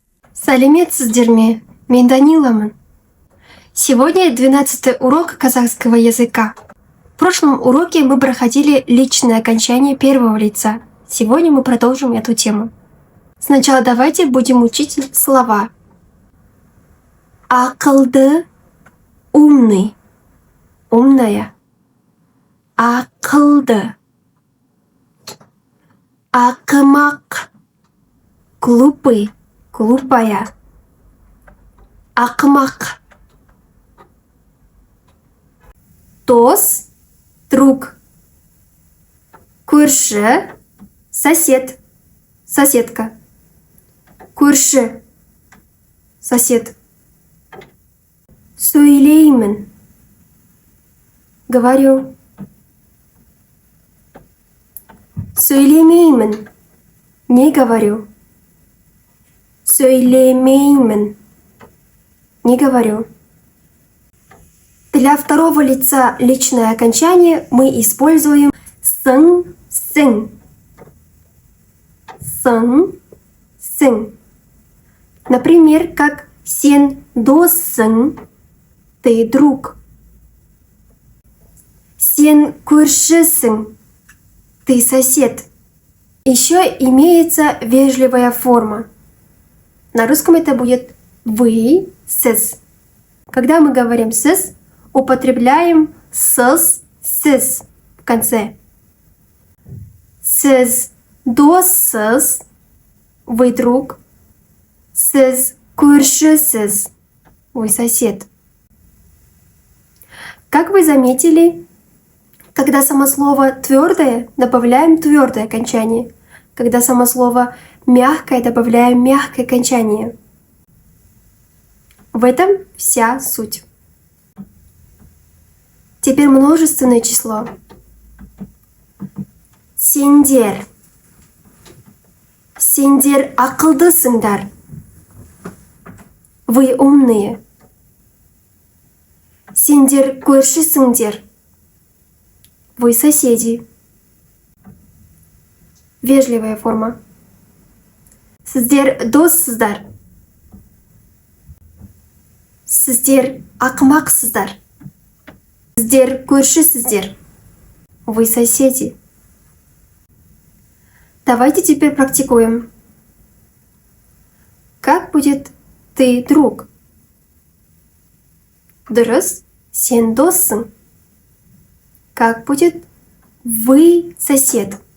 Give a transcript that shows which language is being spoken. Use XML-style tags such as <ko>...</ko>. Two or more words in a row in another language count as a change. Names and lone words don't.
<kk>Сәлеметсіздерме? Мен Даниламын.</kk> <ru>Сегодня 12-й урок казахского языка. В прошлом уроке мы проходили личное окончание первого лица. Сегодня мы продолжим эту тему. Сначала давайте будем учить слова. Акылды, умный, умная.</ru> <kk>Акылды. Акымак,</kk> <ru>глупый, глупая.</ru> <kk>Акмак. Дос, друг.</kk> <ru>Көрші, сосед, соседка. Көрші, сосед.</ru> <kk>Сөйлеймін,</kk> <ru>говорю. Сөйлемеймін, не говорю. Сөйлемеймін, не говорю. Для второго лица личное окончание мы используем</ru> <kk>сын, сын. Сын, сын.</kk> <ru>Например, как</ru> <kk>сен досың,</kk> <ru>ты друг.</ru> <kk>Сен көршісің,</kk> <ru>ты сосед. Еще имеется вежливая форма. На русском это будет вы, сіз. Когда мы говорим сіз, употребляем</ru> <kk>сіз, сіз</kk> <ru>в конце.</ru> <kk>Сіз доссыз,</kk> <ru>вы друг.</ru> <kk>Сіз көршісіз,</kk> <ru>вы сосед. Как вы заметили, когда само слово твердое, добавляем твердое окончание. Когда само слово мягкое, добавляем мягкое окончание. В этом вся суть. Теперь множественное число.</ru> <kk>Сендер. Сендер акылдысыңдар.</kk> <ru>Вы умные.</ru> <kk>Сендер көршісіңдер.</kk> <ru>Вы соседи. Вежливая форма.</ru> <kk>Сіздер доссыздар. Сіздер ақымақсыздар. Сіздер көршісіздер.</kk> <ru>Вы соседи. Давайте теперь практикуем. Как будет ты друг?</ru> <kk>Дұрыс, сен доссың.</kk> <ru>Как будет вы сосед?</ru>